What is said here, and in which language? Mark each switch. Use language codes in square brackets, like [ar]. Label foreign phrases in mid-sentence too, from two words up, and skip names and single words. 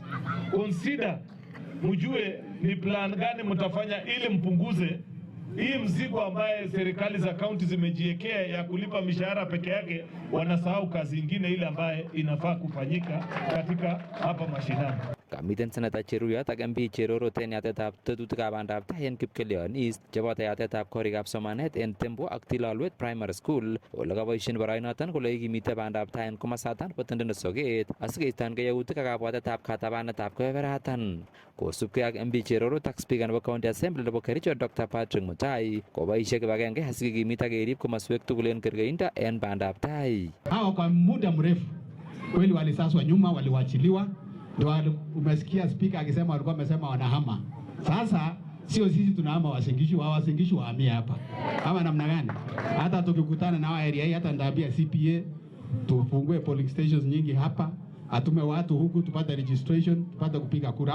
[sw] Consider, mjue ni plan gani mtafanya ili mpunguze hii mzigo ambaye serikali za county zimejiwekea ya kulipa mishahara peke yake, wanasahau kazi nyingine ile ambaye inafaa kufanyika katika hapa mashinani. [kln] Kamiten Senator Cheruyot ak MP Cherorot en yatetab tetutikab bandab tai en Kipkelion East cheboto yatetab korikab somanet en Tembo ak Tilalwet Primary School ole kaboisien boroinoton kole ikimite bandab tai en komosatan bo tendet Soket asikeistongei yautik ak kabwatetab katabanetab kebeberatan. Kosubkei ak MP Cherorot ak Speaker nebo County Assembly nebo Kericho Dr. Patrick Mutai koboisie kibagenge asikekimit ak kerib komoswek tugul en kergeindo en bandab tai. [sw] Hao kwa muda mrefu kweli walisaswa nyuma, waliwachiliwa. Ndio umesikia speaker akisema walikuwa wamesema wanahama. Sasa sio sisi tunahama Wasingishu, Wasingishu wahamia hapa. Kama namna gani? Hata tukikutana na area hii, hata ndaambia CPA tufungue [en] polling stations [sw] nyingi hapa, atume watu huku tupate registration, tupate kupiga kura.